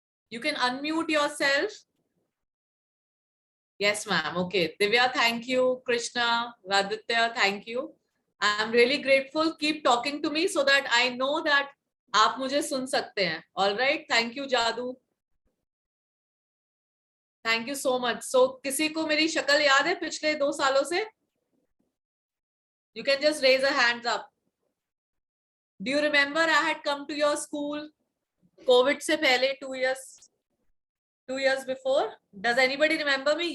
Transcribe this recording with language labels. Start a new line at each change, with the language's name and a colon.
English: You can unmute yourself. Yes, ma'am. Okay. Divya, thank you. Krishna, Raditya, thank you. I'm really grateful. Keep talking to me so that I know that
Hindi: आप मुझे सुन सकते हैं.
English: All right. Thank you, जादू. Thank you so much.
Hindi: So, किसी को मेरी शक्ल याद है पिछले 2 सालों से?
English: You can just raise a hands up. Do you remember I had come to your school COVID
Hindi: से पहले
English: 2 years before? Does anybody remember me?